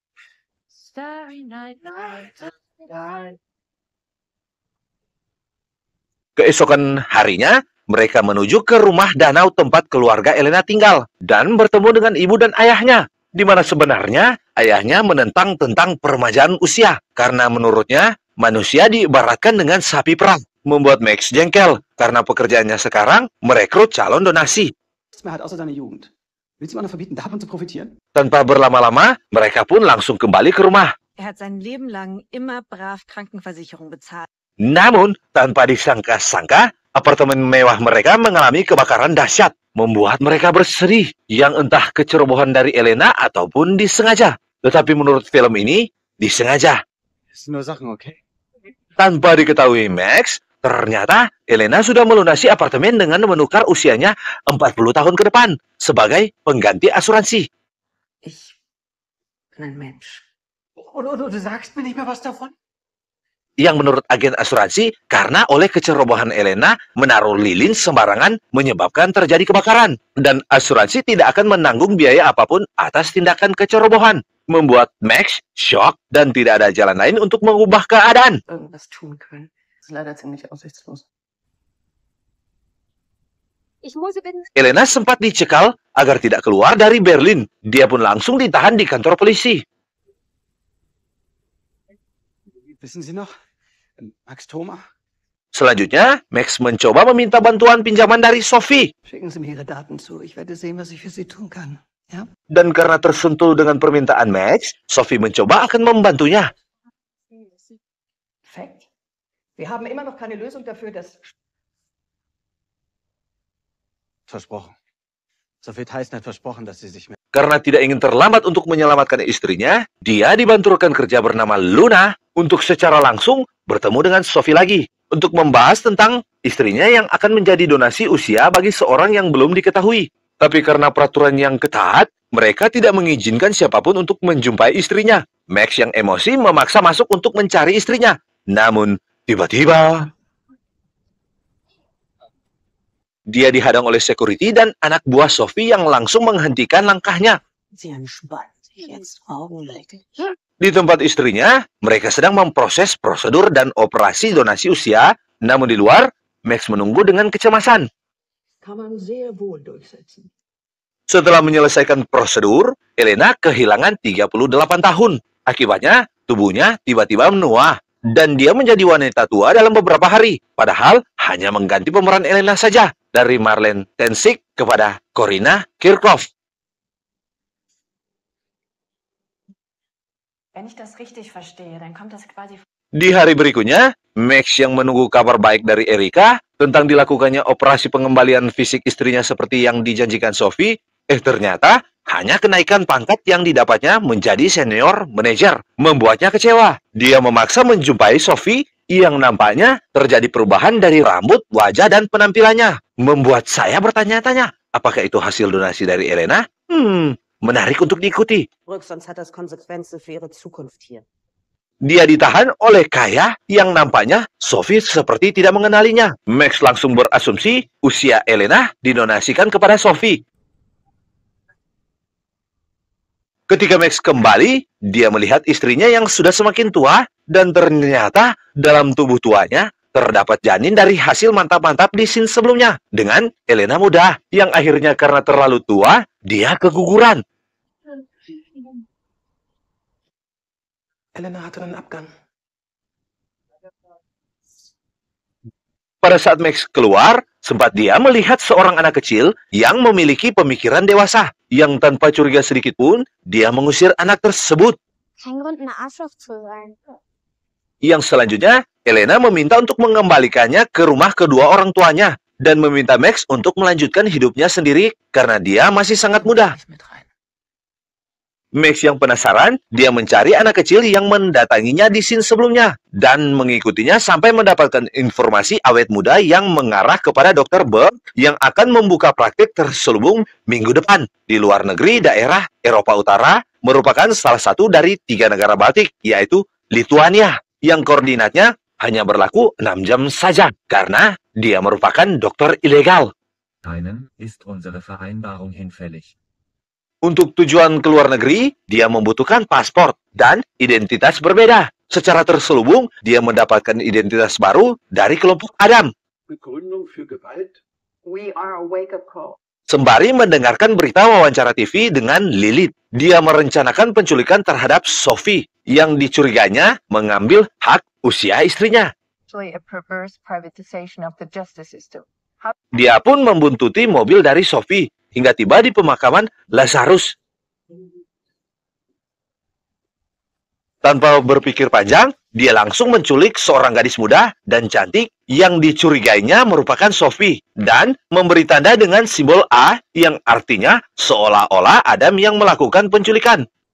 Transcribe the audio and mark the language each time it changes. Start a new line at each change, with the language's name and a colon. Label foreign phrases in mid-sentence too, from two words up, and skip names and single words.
Indonesian: Keesokan harinya, mereka menuju ke rumah danau tempat keluarga Elena tinggal dan bertemu dengan ibu dan ayahnya, di mana sebenarnya ayahnya menentang tentang peremajaan usia karena menurutnya manusia diibaratkan dengan sapi perah, membuat Max jengkel karena pekerjaannya sekarang merekrut calon donasi.
German: Nichts mehr hat außer seine Jugend. Willst du ihm auch noch verbieten, davon zu profitieren?
Indonesian: Tanpa berlama-lama, mereka pun langsung kembali ke rumah.
German: Er hat sein Leben lang immer brav Krankenversicherung bezahlt.
Indonesian: Namun, tanpa disangka-sangka, apartemen mewah mereka mengalami kebakaran dahsyat, membuat mereka bersedih, yang entah kecerobohan dari Elena ataupun disengaja. Tetapi menurut film ini, disengaja.
German: Das sind nur Sachen, okay?
Indonesian: Tanpa diketahui Max, ternyata Elena sudah melunasi apartemen dengan menukar usianya 40 tahun ke depan sebagai pengganti asuransi.
German: Ich bin ein Mensch. Du sagst mir nicht mehr was davon?
Indonesian: Yang menurut agen asuransi, karena oleh kecerobohan Elena menaruh lilin sembarangan menyebabkan terjadi kebakaran. Dan asuransi tidak akan menanggung biaya apapun atas tindakan kecerobohan. Membuat Max shock dan tidak ada jalan lain untuk mengubah keadaan.
German: Irgendwas tun können. Das ist leider ziemlich aussichtslos.
Indonesian: Elena sempat dicekal agar tidak keluar dari Berlin. Dia pun langsung ditahan di kantor polisi.
German: Wissen Sie noch? Max Thoma?
Indonesian: Selanjutnya, Max mencoba meminta bantuan pinjaman dari Sophie.
German: Schicken Sie mir Ihre Daten zu. Ich werde sehen, was ich für Sie tun kann. Ja?
Indonesian: Dan karena tersentuh dengan permintaan Max, Sophie mencoba akan membantunya.
German: Perfekt. Wir haben immer noch keine Lösung dafür, dass... Versprochen. Sophie Tyson hat versprochen, dass sie sich mehr...
Indonesian: Karena tidak ingin terlambat untuk menyelamatkan istrinya, dia dibantu rekan kerja bernama Luna untuk secara langsung bertemu dengan Sophie lagi untuk membahas tentang istrinya yang akan menjadi donasi usia bagi seorang yang belum diketahui. Tapi karena peraturan yang ketat, mereka tidak mengizinkan siapapun untuk menjumpai istrinya. Max yang emosi memaksa masuk untuk mencari istrinya. Namun, tiba-tiba dia dihadang oleh security dan anak buah Sophie yang langsung menghentikan langkahnya.
German: Sie entspannen sich jetzt augenblicklich.
Indonesian: Di tempat istrinya, mereka sedang memproses prosedur dan operasi donasi usia, namun di luar, Max menunggu dengan kecemasan.
German: Kann man sehr wohl durchsetzen.
Indonesian: Setelah menyelesaikan prosedur, Elena kehilangan 38 tahun. Akibatnya, tubuhnya tiba-tiba menua, dan dia menjadi wanita tua dalam beberapa hari. Padahal, hanya mengganti pemeran Elena saja, dari Marlene Tensik kepada Corina Kirchhoff.
German: Wenn ich das richtig verstehe, dann kommt das quasi...
Indonesian: Di hari berikutnya, Max yang menunggu kabar baik dari Erika tentang dilakukannya operasi pengembalian fisik istrinya seperti yang dijanjikan Sophie, ternyata hanya kenaikan pangkat yang didapatnya menjadi
English: senior manager,
Indonesian: membuatnya kecewa. Dia memaksa menjumpai Sophie yang nampaknya terjadi perubahan dari rambut, wajah, dan penampilannya. Membuat saya bertanya-tanya, apakah itu hasil donasi dari Elena? Menarik untuk diikuti.
German: Sonst hat das Konsequenzen für ihre Zukunft hier.
Indonesian: Dia ditahan oleh Kaya yang nampaknya Sophie seperti tidak mengenalinya. Max langsung berasumsi usia Elena didonasikan kepada Sophie. Ketika Max kembali, dia melihat istrinya yang sudah semakin tua dan ternyata dalam tubuh tuanya terdapat janin dari hasil mantap-mantap di scene sebelumnya dengan Elena muda yang akhirnya karena terlalu tua, dia keguguran.
German: Elena hatte einen Abgang.
Indonesian: Pada saat Max keluar, sempat dia melihat seorang anak kecil yang memiliki pemikiran dewasa, yang tanpa curiga sedikit pun, dia mengusir anak tersebut.
German: Kein Grund, ein Arschloch zu sein.
Indonesian: Yang selanjutnya, Elena meminta untuk mengembalikannya ke rumah kedua orang tuanya, dan meminta Max untuk melanjutkan hidupnya sendiri karena dia masih sangat muda. Max yang penasaran, dia mencari anak kecil yang mendatanginya di scene sebelumnya dan mengikutinya sampai mendapatkan informasi awet muda yang mengarah kepada Dr. Berg yang akan membuka praktik terselubung minggu depan di luar negeri daerah Eropa Utara, merupakan salah satu dari 3 negara Baltik, yaitu Lituania, yang koordinatnya hanya berlaku 6 jam saja karena dia merupakan dokter ilegal.
German: Keinen ist unsere Vereinbarung hinfällig.
Indonesian: Untuk tujuan ke luar negeri, dia membutuhkan paspor dan identitas berbeda. Secara terselubung, dia mendapatkan identitas baru dari kelompok Adam.
German: Begründung für Gewalt?
English: We are a wake-up call.
Indonesian: Sembari mendengarkan berita wawancara TV dengan Lilith, dia merencanakan penculikan terhadap Sophie yang dicuriganya mengambil hak usia istrinya.
English: A perverse privatization of the justice system.
Indonesian: Dia pun membuntuti mobil dari Sophie hingga tiba di pemakaman Lazarus. Tanpa berpikir panjang, dia langsung menculik seorang gadis muda dan cantik yang dicurigainya merupakan Sophie dan memberi tanda dengan simbol A yang artinya seolah-olah Adam yang melakukan penculikan.